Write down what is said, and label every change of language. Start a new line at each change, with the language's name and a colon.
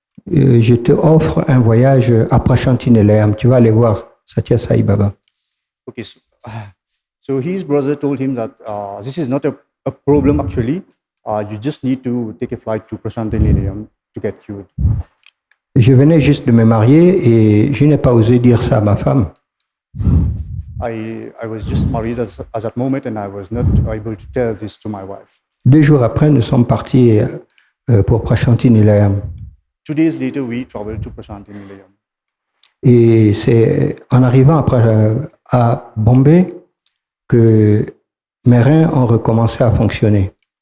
French: Je te offre un voyage à Prashanti-Nilayam. Tu vas aller voir Satya Sai Baba.
English: Okay, so his brother told him that this is not a problem actually. You just need to take a flight to Prashanti-Nilayam to get cured.
French: Je venais juste de me marier et je n'ai pas osé dire ça à ma femme.
English: I was just married at that moment and I was not able to tell this to my wife.
French: 2 jours après, nous sommes partis pour Prashanti Nilayam.
English: 2 days later, we traveled to Prashanti Nilayam.
French: Et c'est en arrivant après, à Bombay que mes reins ont recommencé à fonctionner.